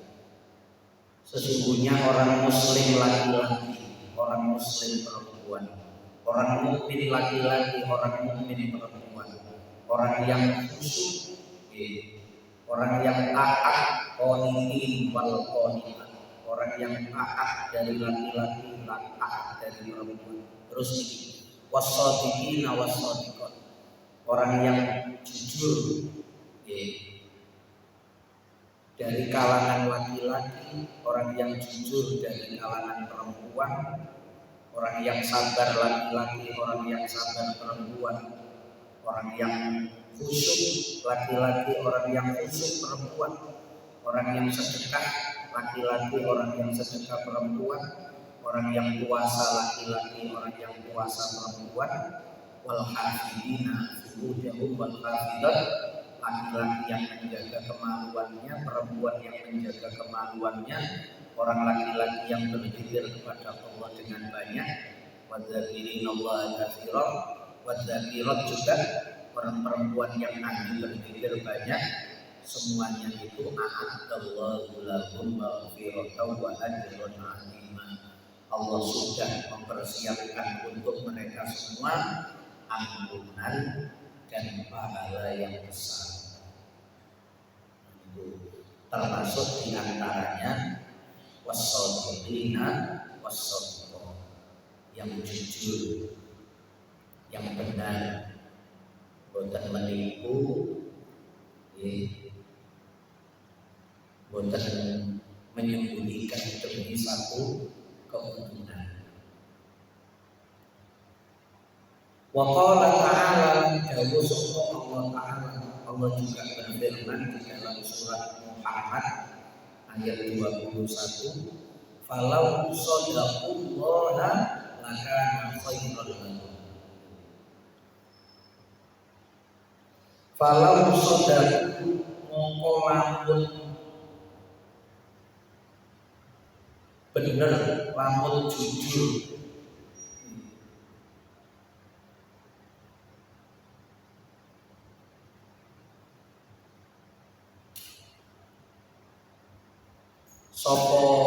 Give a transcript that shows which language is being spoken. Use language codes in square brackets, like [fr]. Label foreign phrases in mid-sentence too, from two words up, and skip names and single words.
[id] Sesungguhnya orang muslim laki-laki, orang muslim perempuan, orang mukmin laki-laki, orang mukmin perempuan, orang yang khusyuk, orang yang taat, [ar] قانتين والقانتات, [id] orang yang taat dari laki-laki, taat dari perempuan. [ar] Terus والصادقين والصادقات, [id] orang yang jujur dari kalangan laki-laki, orang yang jujur dari kalangan perempuan, orang yang sabar laki-laki, orang yang sabar perempuan, orang yang khusyuk laki-laki, orang yang khusyuk perempuan, orang yang sedekah laki-laki, orang yang sedekah perempuan, orang yang puasa laki-laki, orang yang puasa perempuan, [ar] والحافظين فروجهم والحافظات, [id] laki-laki yang menjaga kemaluannya, perempuan yang menjaga kemaluannya, orang laki-laki yang berzikir kepada Allah dengan banyak, [ar] والذاكرين الله كثيرا والذاكرات [id] juga orang perempuan yang ahli berzikir banyak, semuanya itu [ar] أعد الله لهم مغفرة وأجرا عظيما. [id] Allah sudah mempersiapkan untuk mereka semua ampunan dan pahala yang besar. Itu termasuk diantaranya [ar] والصادقين والصادقة, [id] yang jujur, yang benar, boten menipu, boten menyembunyikan demi satu keuntungan. [ar] وقال تعالى, [jv] dawuh sapa Allah Ta'ala, [id] Allah juga berfirman di dalam surat Muhammad ayat 21, [ar] فلو صدقوا الله لكان خيرا لهم. فلو صدقوا [jv] mongko lamun bener, lamun jujur, sopo